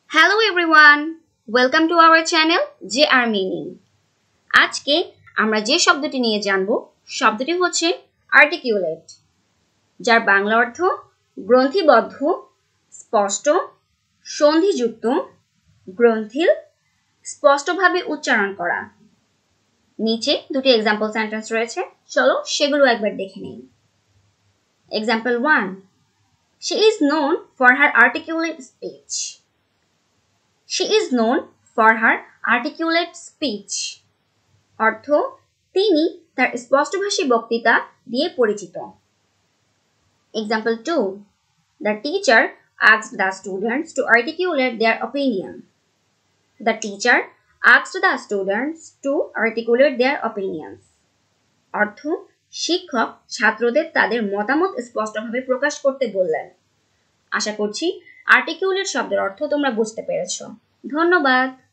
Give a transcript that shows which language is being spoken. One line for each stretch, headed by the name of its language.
English: Hello everyone, welcome to our channel JR Meaning.
Bangla: আজকে আমরা যে শব্দটি নিয়ে জানব শব্দটি হচ্ছে আর্টিকুলেট, যার বাংলা অর্থ গ্রন্থিবদ্ধ, স্পষ্ট, সন্ধিযুক্ত, গ্রন্থিল, স্পষ্টভাবে উচ্চারণ করা। নিচে দুটি এক্সাম্পল সেন্টেন্স রয়েছে, চলো সেগুলো একবার দেখে নেই।
English: Example 1. She is known for her articulate speech. She is known for her articulate speech.
Bangla: অর্থ তিনি তার স্পষ্টভাষী বক্তৃতা দিয়ে পরিচিত।
English: Example 2. The teacher asked the students to articulate their opinion. The teacher asked the students to articulate their opinions.
Bangla: অর্থ শিক্ষক ছাত্রদের তাদের মতামত স্পষ্টভাবে প্রকাশ করতে বললেন। আশা করছি আর্টিকুলেট শব্দের অর্থ তোমরা বুঝতে পেরেছো। ধন্যবাদ।